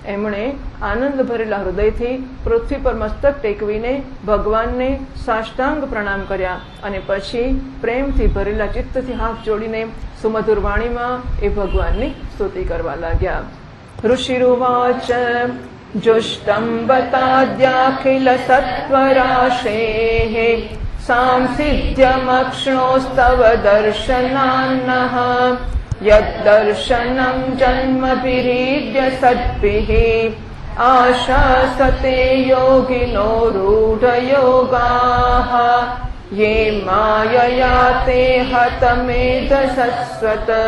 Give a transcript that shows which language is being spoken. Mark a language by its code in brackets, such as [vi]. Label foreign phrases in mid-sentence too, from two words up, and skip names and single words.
[gu] એમણે આનંદ ભરેલા હૃદયથી પૃથ્વી પર મસ્તક ટેકવીને ભગવાનને સાષ્ટાંગ પ્રણામ કર્યા અને પછી પ્રેમથી ભરેલા ચિત્તથી હાથ જોડીને સુમધુર વાણીમાં એ ભગવાનની સ્તુતિ કરવા લાગ્યા. [sa] ઋષિરુવાચ जुष्टं बताद्याखिल सत्वराशेः सांसिध्यमक्ष्णोस्तव दर्शनान्नः यद्दर्शनं जन्मभिरीड्य सद्भिः आशासते योगिनो रूढयोगाः ये मायया ते हतमेधसस्वत